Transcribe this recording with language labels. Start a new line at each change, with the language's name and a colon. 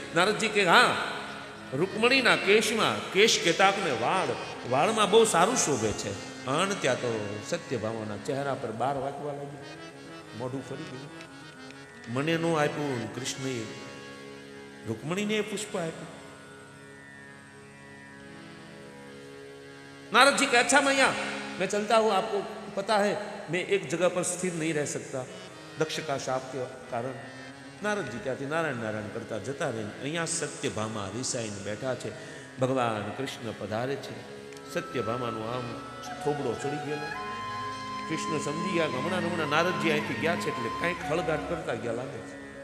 Gujarati: નારદજી કહે, હા, રૂકમણીના કેશમાં કેશ કેતાકને વાળમાં બહુ સારું શોભે છે. અને ત્યાં તો સત્યભામાના ચહેરા પર 12 વાગવા લાગ્યું, મોઢું ફરી ગયું. મને નો આપ્યું, કૃષ્ણએ રૂકમણીને એ પુષ્પ આપ્યું.
Hindi: नारद जी के, अच्छा मैया मैं चलता हूं, आपको पता है मैं एक जगह पर स्थिर नहीं रह सकता दक्ष का शाप के कारण.
Gujarati: नारद जी ત્યાંથી નારાયણ નારાયણ કરતા જતા રહે. અહીંયા સત્યભામા રિસાઈને બેઠા છે. ભગવાન કૃષ્ણ પધારે છે. સત્યભામાનું આમ થોબડો ચડી ગયેલો. કૃષ્ણ સમજી ગયા કે હમણાં નારદજી અહીંથી ગયા છે એટલે કંઈક ખળગાટ કરતા ગયા લાગે છે.